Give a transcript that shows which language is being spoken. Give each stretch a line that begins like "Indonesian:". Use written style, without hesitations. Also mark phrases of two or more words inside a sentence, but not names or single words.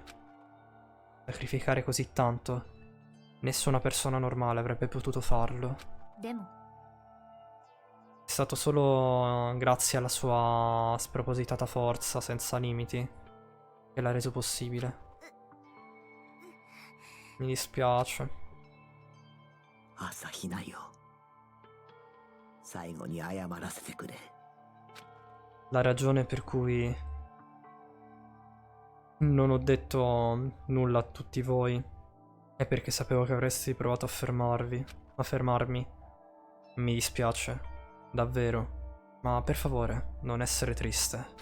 Italian: Sacrificare così tanto. Nessuna persona normale avrebbe potuto farlo.
Japanese: でも
Italian: È stato solo grazie alla sua spropositata forza senza limiti che l'ha reso possibile. Mi dispiace.
Japanese: 朝比奈よ、最後に謝らせてくれ。
Italian: La ragione per cui non ho detto nulla a tutti voi è perché sapevo che avreste provato a fermarmi. Mi dispiace, davvero, ma per favore, non essere triste.